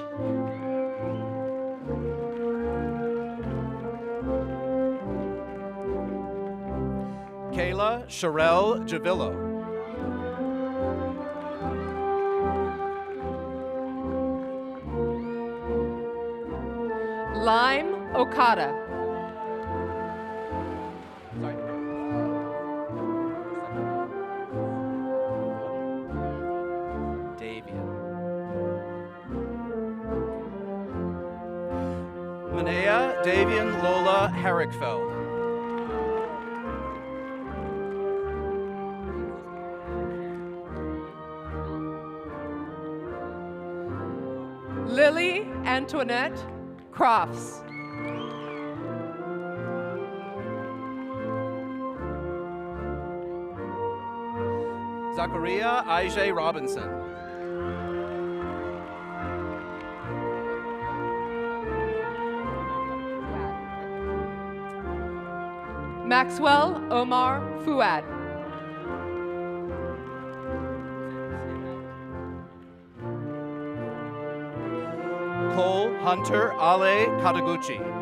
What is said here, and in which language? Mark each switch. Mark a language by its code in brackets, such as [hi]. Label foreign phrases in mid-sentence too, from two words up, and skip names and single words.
[en] Kayla Sherelle Javillo. Lime Okada. Sorry. Davian. Manea Davian Lola Herrickfeld. Lily Antoinette Crofts. Zachariah Ij Robinson. Maxwell Omar Fuad. Cole Hunter Ale Kataguchi.